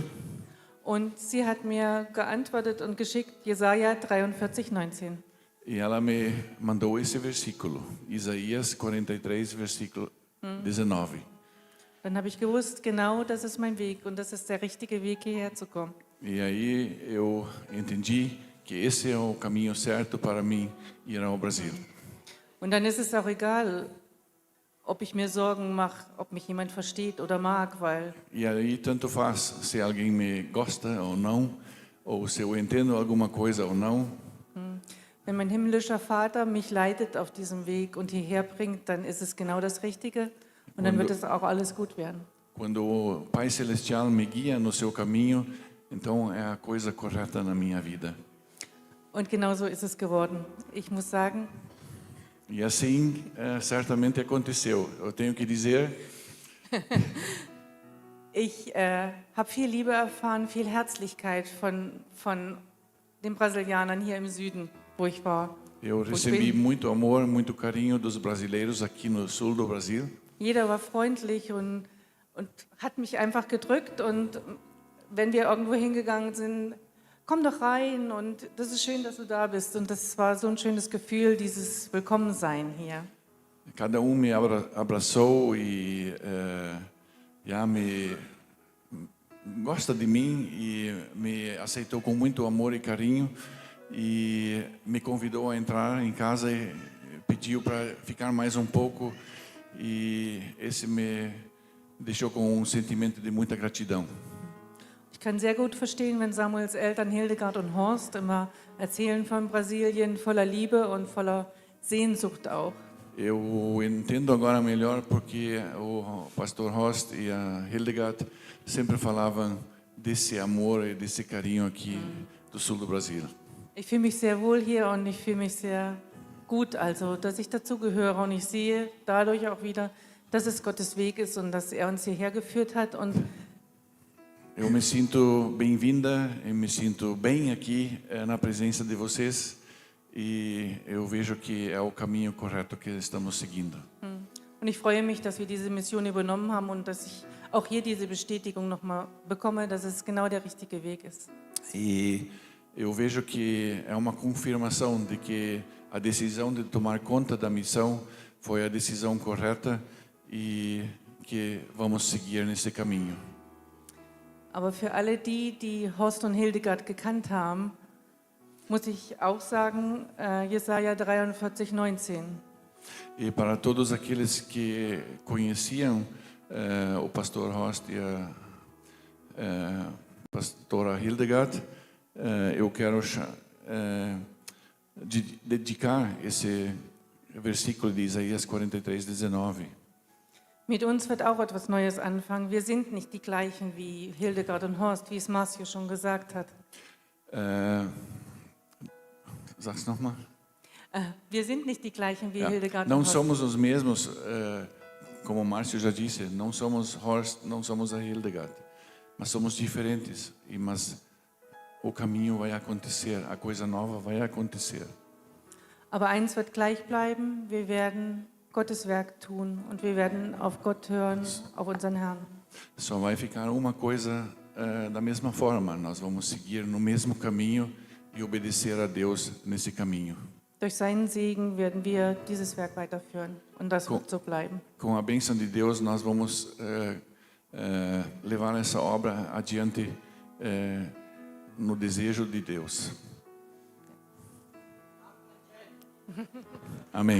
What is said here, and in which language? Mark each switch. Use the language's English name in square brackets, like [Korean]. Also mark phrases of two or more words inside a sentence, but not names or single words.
[German] Und sie hat mir geantwortet und geschickt Jesaja 43, 19. [Portuguese] E ela me mandou esse versículo, Isaías 43, versículo 19. [German] Dann habe ich gewusst, genau das ist mein Weg und das ist der richtige Weg, hierher zu kommen. [Portuguese] E aí eu entendi que esse é o caminho certo para mim ir ao Brasil. [German] Und dann ist es auch egal, ob ich mir Sorgen mache, ob mich jemand versteht oder mag, weil [Portuguese] E aí tanto faz se alguém me gosta ou não, ou se eu entendo alguma coisa ou não. [German] wenn mein himmlischer Vater mich leitet auf diesem Weg und hierher bringt, dann ist es genau das Richtige und dann wird es auch alles gut werden. [Portuguese] Quando o Pai Celestial me guia no seu caminho, então é a coisa correta na minha vida. [German] Und genau so ist es geworden. Ich muss sagen, [Portuguese] E assim certamente aconteceu. Eu tenho que dizer, [German] ich habe viel Liebe erfahren, viel Herzlichkeit von den Brasilianern hier im Süden, wo ich war. [Portuguese] eu recebi muito amor, muito carinho dos brasileiros aqui no sul do Brasil. [German] Jeder war freundlich und hat mich einfach gedrückt. Und wenn wir irgendwo hingegangen sind, komm doch rein und das ist schön, dass du da bist. Und das war so ein schönes Gefühl, dieses Willkommensein hier. [Portuguese] Cada me abraçou e me gosta de mim e me aceitou com muito amor e carinho e me convidou a entrar em casa e pediu para ficar mais um pouco e esse me deixou com sentimento de muita gratidão. [German] Ich kann sehr gut verstehen, wenn Samuels Eltern Hildegard und Horst immer erzählen von Brasilien voller Liebe und voller Sehnsucht auch. [Portuguese] Eu entendo agora melhor porque o pastor Horst e a Hildegard sempre falavam desse amor e desse carinho aqui do sul do Brasil. [German] Ich fühle mich sehr wohl hier und ich fühle mich sehr gut, also dass ich dazugehöre und ich sehe dadurch auch wieder, dass es Gottes Weg ist und dass er uns hierher geführt hat und [Portuguese] eu me sinto bem-vinda, eu me sinto bem aqui na presença de vocês e eu vejo que é o caminho correto que estamos seguindo. [German] Und ich freue mich, dass wir diese Mission übernommen haben und dass ich auch hier diese Bestätigung nochmal bekomme, dass es genau der richtige Weg ist. [Portuguese] E eu vejo que é uma confirmação de que a decisão de tomar conta da missão foi a decisão correta e que vamos seguir nesse caminho. [German] Aber für alle die, die Horst und Hildegard gekannt haben, muss ich auch sagen, Jesaja 43, 19. [Portuguese] E para todos aqueles que conheciam o pastor Horst e a pastora Hildegard, eu quero dedicar esse versículo de Isaías 43, 19. [German] Mit uns wird auch etwas Neues anfangen. Wir sind nicht die gleichen wie Hildegard und Horst, wie es Marcio schon gesagt hat. Sag's nochmal. Wir sind nicht die gleichen wie Ja. Hildegard [Portuguese] Não [German] und Horst. [Portuguese] somos os mesmos, como o Márcio já disse, não somos Horst, não somos a Hildegard, mas somos diferentes. Mas o caminho vai acontecer, a coisa nova vai acontecer. [German] Aber eins wird gleich bleiben, wir werden Gottes Werk tun und wir werden auf Gott hören, auf unseren Herrn. [Portuguese] Só vai ficar uma coisa da mesma forma, nós vamos seguir no mesmo caminho e obedecer a Deus nesse caminho. [German] Durch seinen Segen werden wir dieses Werk weiterführen und das wird so bleiben. [Portuguese] Com a bênção de Deus, nós vamos levar essa obra adiante no desejo de Deus. Amém.